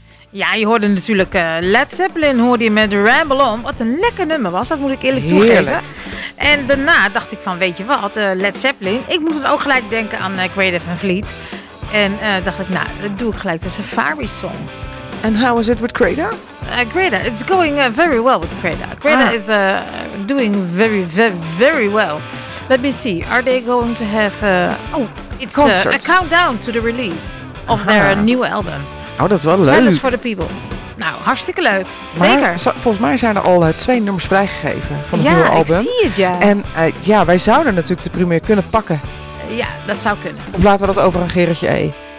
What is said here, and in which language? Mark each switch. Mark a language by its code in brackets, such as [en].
[nl] Ja, je hoorde natuurlijk Led Zeppelin hoorde je met Ramble On. Wat een lekker nummer was, dat moet ik eerlijk toegeven. En daarna dacht ik van, weet je wat, Led Zeppelin. Ik moest dan ook gelijk denken aan Creative and Fleet. En dacht ik, nou, dat doe ik gelijk, de Safari Song. [en] And how is it with Creda? Creda, it's going very well with Creda. Creda is doing very, very, very well. Let me see, are they going to have... it's a countdown to the release of their new album. [nl] Oh, dat is wel leuk. Fans for the People. Nou, hartstikke leuk. Zeker. Maar, volgens mij zijn er al twee nummers vrijgegeven van het nieuwe album. Ja, ik zie het, ja. En wij zouden natuurlijk de primeur kunnen pakken. Ja, dat zou kunnen. Of laten we dat over aan Gerritje E?